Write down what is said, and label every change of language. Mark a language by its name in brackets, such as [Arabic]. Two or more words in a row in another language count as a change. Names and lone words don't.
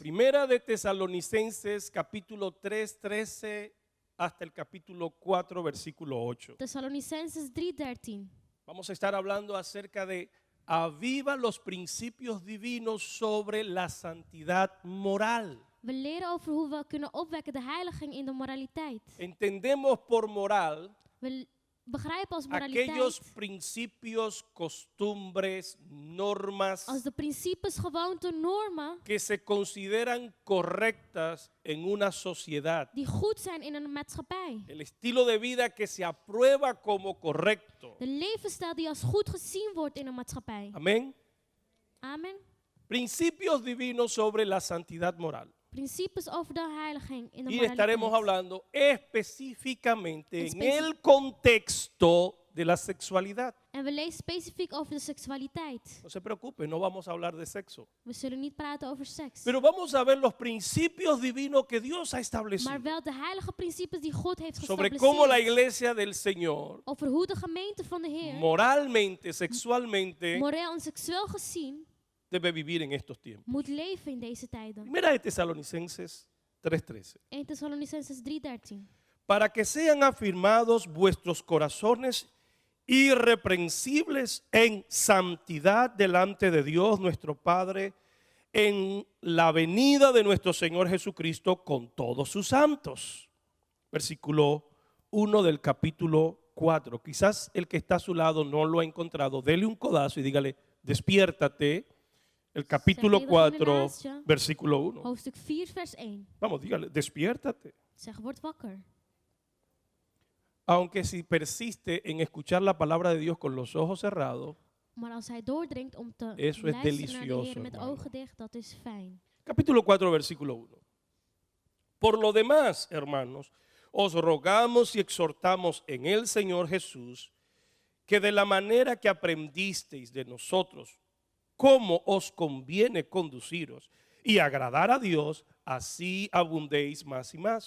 [Spanish] Primera de Tesalonicenses, capítulo 3, 13 hasta el capítulo 4, versículo 8. [Dutch] Thessalonicenses 3:13. [Spanish] Vamos a estar hablando acerca de aviva los principios divinos sobre la santidad moral. [Dutch] We leren over hoe we kunnen opwekken de heiliging in de moraliteit. [Spanish] Entendemos por moral [Dutch] We begrijpen als [Spanish] aquellos [Dutch] moraliteit [Spanish] principios, costumbres, normas [Dutch] als de principes, gewoonten, normen [Spanish] que se consideran correctas en una sociedad. [Dutch] die goed zijn in een maatschappij. [Spanish] El estilo de vida que se aprueba como correcto. [Dutch] De levensstijl die als goed gezien wordt in een maatschappij. [Spanish] Amén. [Dutch] Amen. [Spanish] Principios divinos sobre la santidad moral. [Dutch] Principes over de heiliging in de [Spanish] Y estaremos [Dutch] moraliteit. [Spanish] hablando específicamente en Especi- el contexto de la sexualidad. [Dutch] En we lezen specifiek over de seksualiteit. [Spanish] No se preocupe, no vamos a hablar de sexo. [Dutch] We zullen niet praten over seks. [Spanish] Pero vamos a ver los principios divinos que Dios ha establecido [Dutch] Maar wel de heilige principes die God heeft [Spanish] sobre cómo la [Dutch] gestableceerd. [Spanish] iglesia del Señor, [Dutch] Over hoe de gemeente van de Heer, [Spanish] moralmente, sexualmente, [Dutch] moreel en seksueel gezien, [Spanish] debe vivir en estos tiempos. [Dutch] moet leven in deze tijden. [Spanish] Primera de Tesalonicenses 3:13. [Dutch] 1 Thessalonicenses 3:13. [Spanish] Para que sean afirmados vuestros corazones irreprensibles en santidad delante de Dios nuestro Padre, en la venida de nuestro Señor Jesucristo con todos sus santos. Versículo 1 del capítulo 4. Quizás el que está a su lado no lo ha encontrado. Dele un codazo y dígale, despiértate. El capítulo 4, versículo 1. [Dutch] Hoofdstuk 4 vers 1. [Spanish] Vamos, dígale, despiértate. [Dutch] Zeg, word wakker. [Spanish] Aunque si persiste en escuchar la palabra de Dios con los ojos cerrados, [Dutch] Maar als hij doordringt om te [Spanish] Eso es [Dutch] luisteren naar de [Spanish] delicioso, [Dutch] Heer met [Spanish] hermano. [Dutch] ogen dicht, dat is fijn. [Spanish] capítulo 4, versículo 1. Por lo demás, hermanos, os rogamos y exhortamos en el Señor Jesús que de la manera que aprendisteis de nosotros, cómo os conviene conduciros y agradar a Dios, así abundéis más y más.